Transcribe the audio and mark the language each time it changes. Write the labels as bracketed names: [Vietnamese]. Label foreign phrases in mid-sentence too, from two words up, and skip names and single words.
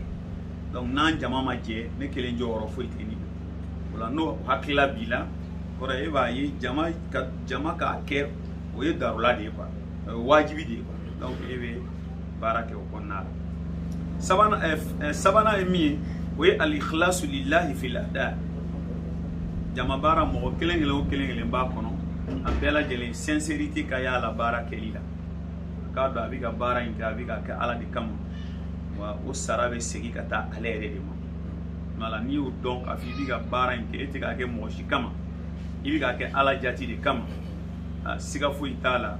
[Bambara] Donc n'an jama ma jɛ, ne kelen jɔyɔrɔ foyi tɛ nin. Ola n'o hakilila b'i la, kɔrɔ e b'a ye jama k'a kɛ o ye darula de ye quoi, wajibi de ye quoi. Donc e bɛ baara kɛ o kɔnɔna la. Sabanan ye min ye o ye [Arabic] الإخلاص لله في الأداء. [Bambara] Jama baara mɔgɔ kelen kelen o kelen kelen b'a kɔnɔ, a bɛɛ lajɛlen sincérité ka y'a la baara kɛli la. K'a dɔn a bɛ ka baara in kɛ, a bɛ ka kɛ Ala de kama, wa o sara bɛ segin ka taa ale yɛrɛ de ma. Voilà, n'i y'o dɔn k'a fɔ i bɛ ka baara in kɛ, e tɛ k'a kɛ mɔgɔ si kama, i bɛ k'a kɛ Ala jati de kama, siga foyi t'a la.